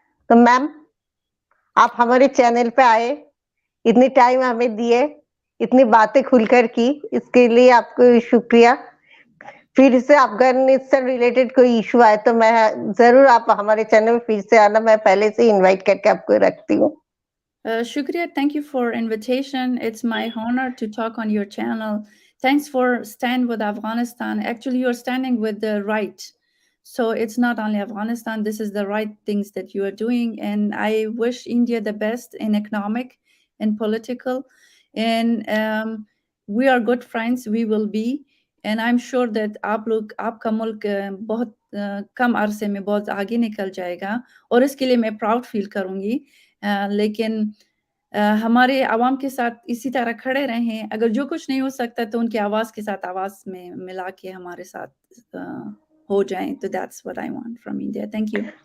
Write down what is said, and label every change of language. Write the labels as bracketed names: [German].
[Hindi] तो मैम आप हमारे चैनल पे आए इतनी टाइम हमें दिए इतनी बातें खुलकर की इसके लिए आपको शुक्रिया फिर से अफगानिस्तान रिलेटेड कोई इशू आए तो मैं जरूर आप हमारे चैनल में फिर से आना मैं पहले से इनवाइट करके आपको रखती हूँ [English] Shukriya, thank you for invitation. It's my honor to talk on your channel. Thanks for stand with Afghanistan. Actually, you're standing with the right. So it's not only Afghanistan, this is the right things that you are doing. And I wish India the best in economic and political. And we are good friends, we will be. And I'm sure that [Hindi] आपका मुल्क बहुत कम अरसे में बहुत आगे निकल जाएगा और इसके लिए मैं प्राउड फील करूंगी लेकिन हमारे आवाम के साथ इसी तरह खड़े रहें अगर जो कुछ नहीं हो सकता तो उनकी आवाज के साथ आवाज में मिला के हमारे साथ हो जाएं तो [English] that's what I want from India thank you